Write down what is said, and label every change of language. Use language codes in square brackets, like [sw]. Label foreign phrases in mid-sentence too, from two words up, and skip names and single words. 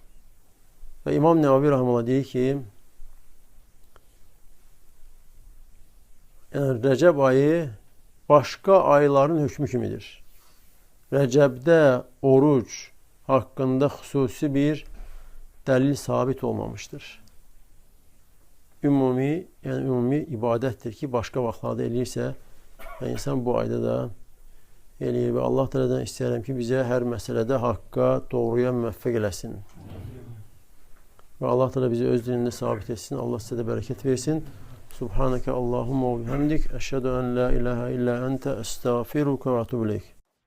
[tr] Ve İmam Nevavi rahmetullah deyir ki Recep ayı başka ayların hükmü kimidir. Recep'de oruç hakkında xüsusi bir delil sabit olmamıştır. [az] Ümumi ibadettir ki başka vaxtlarda eləyirsə insan bu ayda da eləyir və Allah Teala'dan istəyirəm ki bizə hər məsələdə haqqa, doğruya müvəffəq eləsin. [tr] Ve Allah Teala bizi öz dininde sabit etsin. Allah size de bereket versin. [ar] سبحانك اللهم وبحمدك أشهد أن لا إله إلا أنت أستغفرك وأتوب إليك.